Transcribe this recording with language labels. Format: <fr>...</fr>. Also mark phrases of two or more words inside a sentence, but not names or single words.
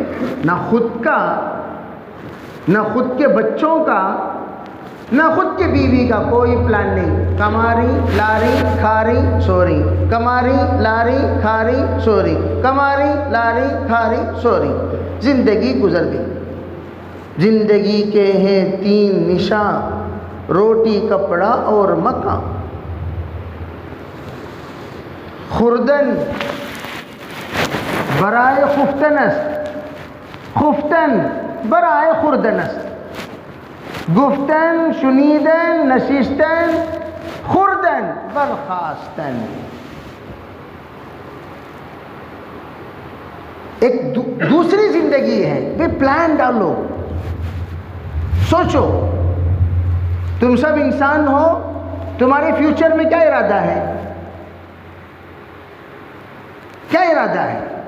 <ur>نہ خود کا, نہ خود کے بچوں کا, نہ خود کے بیوی کا کوئی پلان نہیں. کماری لاری کھاری سوری, کماری لاری کھاری سوری, کماری لاری کھاری سوری. زندگی گزر گئی. زندگی کے ہیں 3 نشان, روٹی کپڑا اور مکان.</ur> <fa>خوردن برائے خفتن است, خفتن برائے خوردن است. گفتن شنیدن نشستن خوردن برخاستن.</fa> <ur>ایک دوسری زندگی ہے. بھی پلان ڈالو, سوچو. تم سب انسان ہو, تمہارے فیوچر میں کیا ارادہ ہے؟ کیا ارادہ ہے؟</ur>